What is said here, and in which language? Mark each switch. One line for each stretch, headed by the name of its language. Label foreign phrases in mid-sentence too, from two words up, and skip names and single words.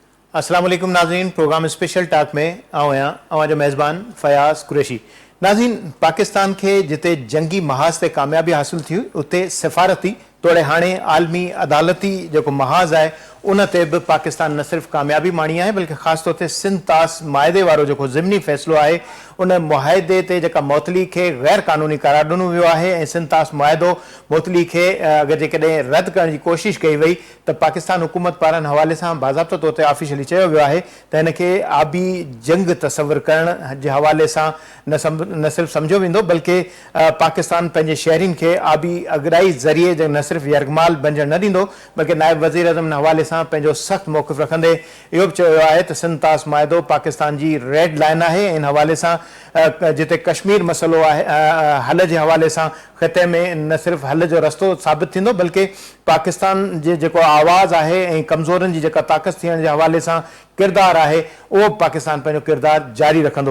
Arabic: السلام عليكم
Sindhi: नाज़रीन, प्रोग्राम स्पेशल टॉक में आवां जो मेज़बान फयाज़ कुरैशी। नाज़रीन, पाकिस्तान के जिते जंगी महाज़ ते कामयाबी हासिल थी उते सफ़ारती तोड़े हाणे आलमी अदालती जो महाज़ है उन ते भी पाकिस्तान न सिर्फ कामयाबी माणी है बल्कि ख़ास तौर ते सिंध तास माइदे वारो जो ज़िमनी फ़ैसिलो है उन मुआहदे ते जेका मुअतली के गैर कानूनी करार ॾिनो वियो आहे ऐं सिंध तास मुआहदो मुअतली के अगर जेकॾहिं रद्द करण जी कोशिश कई वई त पाकिस्तान हुकूमत पारां हवाले सां बाज़ाब्तो तौर ते ऑफिशियली चयो वियो आहे त हिनखे आबी जंग तसवर करण जे हवाले सां न सिर्फ सम्झो वेंदो बल्कि पाकिस्तान पंहिंजे शहरीन खे आबी अगराई ज़रिए न सिर्फ यरगमाल बंजण न ॾींदो बल्कि नायब वज़ीर आज़म हवाले सां पंहिंजो सख़्त मौक़िफ़ रखंदे इहो बि चयो वियो आहे त सिंध तास मुआहदो पाकिस्तान जी
English: red line
Sindhi: आहे ऐं इन हवाले सां जिते कश्मीर मसइलो आहे हल जे हवाले सां ख़िते में न सिर्फ हल जो रस्तो साबित थींदो बल्कि पाकिस्तान जे जेको आवाज़ आहे ऐं कमज़ोरनि जी जेका ताक़त थियण जे हवाले सां किरदार आहे उहो पाकिस्तान पंहिंजो किरदार जारी रखंदो।